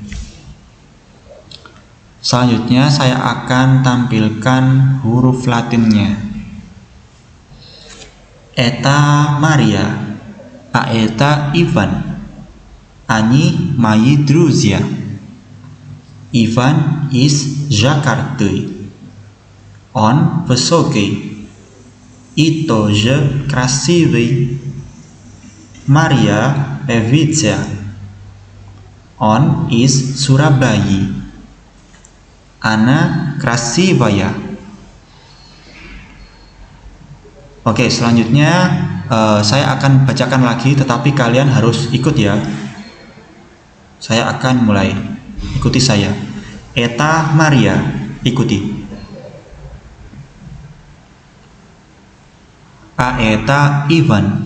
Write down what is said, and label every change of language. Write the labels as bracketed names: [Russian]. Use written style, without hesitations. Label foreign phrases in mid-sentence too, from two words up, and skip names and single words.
[Indonesian] Selanjutnya saya akan tampilkan huruf Latinnya. [Russian] Это Мария, а это Иван, они мои друзья. Иван из Джакарты. On высокий. И тоже красивый. Мария певица. Он из Сурабаи. Она красивая. [Indonesian] Oke, selanjutnya saya akan bacakan lagi, tetapi kalian harus ikut ya. Saya akan mulai. Ikuti saya. Eta Maria, ikuti. [Russian] А это Иван.